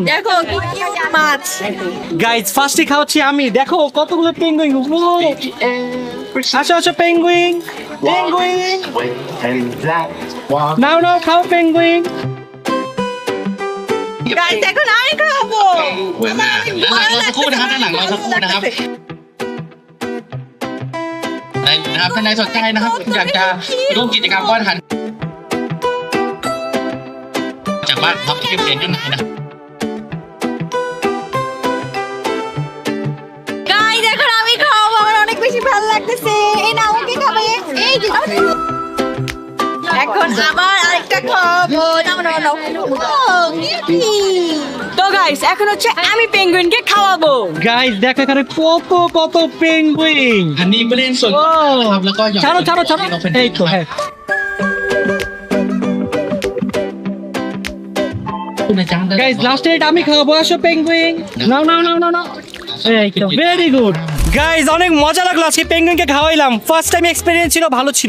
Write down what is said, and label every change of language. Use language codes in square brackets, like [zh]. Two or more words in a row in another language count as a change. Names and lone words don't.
[bn] দেখো কি মাছ। [en] guys first [bn] খাওয়াচ্ছি আমি, দেখো কতগুলো পেঙ্গুইন। আসো আসো পেঙ্গুইন পেঙ্গুইন নাও নাও খাও পেঙ্গুইন। গাইস এখন আমি খাবো। [th] เราสักครู่นะครับด้านหลังเราสักครู่นะครับนะครับท่านใดสนใจนะครับอยากจะร่วมกิจกรรมวาดหันจากบ้านท็อปที่เรียนขึ้นไหนนะครับ [bn] গাইস এখন আমি খাবো, আমার অনেক বেশি ভালো লাগতেছে। এই নাও কি খাবে? এই যে এখন আবার আরেকটা খাবো। নাও নাও নাও। তো গাইস এখন হচ্ছে আমি পেঙ্গুইনকে খাওয়াবো। গাইস দেখো এখানে কত কত পেঙ্গুইন। [th] อันนี้ไม่เล่นส่วนนะครับแล้วก็หย่อน [bn] ছাড়ো ছাড়ো ছাড়ো। এই তো হ্যাঁ [en] guys last [bn] এটা আমি খাওয়াবো, আসো পেঙ্গুইন। নাও নাও নাও নাও নাও, এই তো [en] very good. [bn] গাইস অনেক মজা লাগলো আজকে পেঙ্গুইনকে খাওয়াইলাম, [en] first time experience [bn] ছিল, ভালো ছিল।